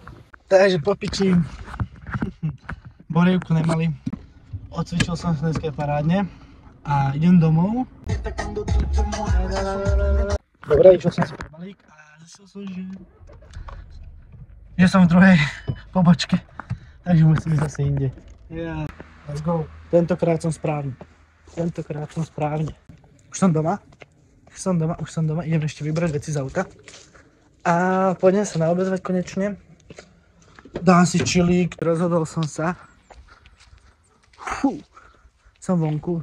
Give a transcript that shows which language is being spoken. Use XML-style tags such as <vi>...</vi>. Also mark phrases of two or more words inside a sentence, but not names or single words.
<sk>Takže po piči borievku nemali. Odcvičil som sa dneska parádne a idem domov. Dobre, išiel som si pre balík a zistil som, že som v druhej pobočke. Takže musím ísť zase inde.</sk> <en>Yeah, let's go.</en> <sk>Tentokrát som správny. Už som doma. Idem ešte vybrať veci z auta. A poďme sa naobezvať konečne. Dám si čilík. Rozhodol som sa. Som vonku.</sk>